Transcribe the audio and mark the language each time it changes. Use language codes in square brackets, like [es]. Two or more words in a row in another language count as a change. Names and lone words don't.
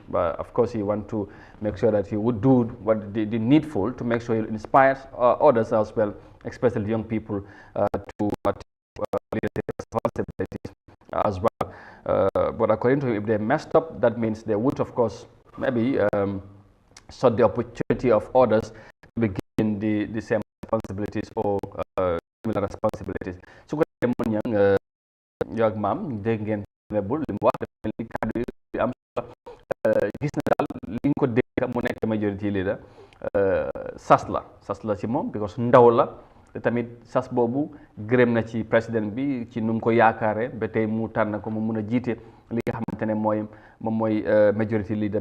[en] But of course he wants to make sure that he would do what the needful to make sure he inspires others as well, especially young people, to leadership responsibilities as well. But according to him, if they messed up, that means they would of course maybe sought the opportunity of others to be given the same responsibilities or similar responsibilities. [wo] So yow ak maam dégg ngeen honorable li mu wax dafa mel ni kàddu yu am solo gis na daal li nga ko dégg mu nekk [en] majority leader [wo] sas la ci moom because ndaw la te tamit sas boobu gërëm na ci président bi ci nu mu ko yaakaare ba tey mu tànn ko mu mun a jiite li nga xamante ne moom mooy [en] majority leader